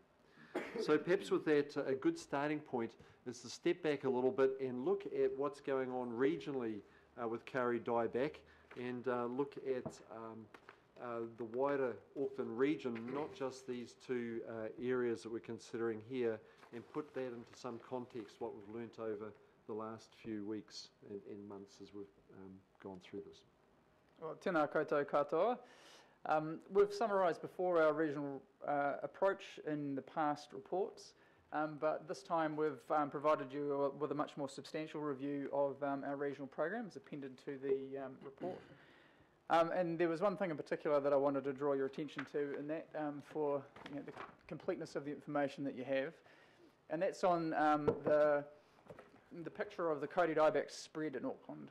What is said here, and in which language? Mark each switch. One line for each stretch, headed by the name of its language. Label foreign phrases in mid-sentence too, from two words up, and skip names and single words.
English: So perhaps with that, a good starting point is to step back a little bit and look at what's going on regionally with kauri dieback, and look at the wider Auckland region, not just these two areas that we're considering here, and put that into some context, what we've learnt over the last few weeks and months as we've gone through this. Well,
Māori: tēnā koutou katoa.
English: We've summarised before our regional approach in the past reports, but this time we've provided you with a much more substantial review of our regional programs appended to the report. And there was one thing in particular that I wanted to draw your attention to, and that for the completeness of the information that you have, and that's on the picture of the kauri dieback spread in Auckland.